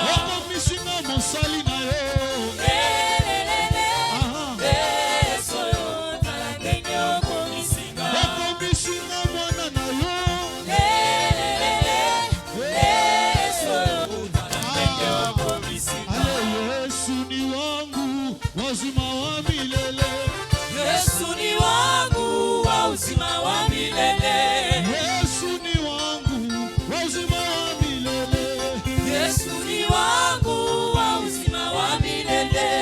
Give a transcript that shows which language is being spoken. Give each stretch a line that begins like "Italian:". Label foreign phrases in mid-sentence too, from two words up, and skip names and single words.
Lingala: Akomisinga mosali na yo. Aha. Yesu yo. Kala ndenge okomisinga. Akomisinga mwana na yo. Yesu yo. Kala ndenge okomisinga.
Swahili: Ale Yesu ni wangu, wazima wa milele. Yesu ni wangu wa uzima wa milele. Yesu ni wangu, wazima wa milele. Yesu ni wangu wa uzima wa milele.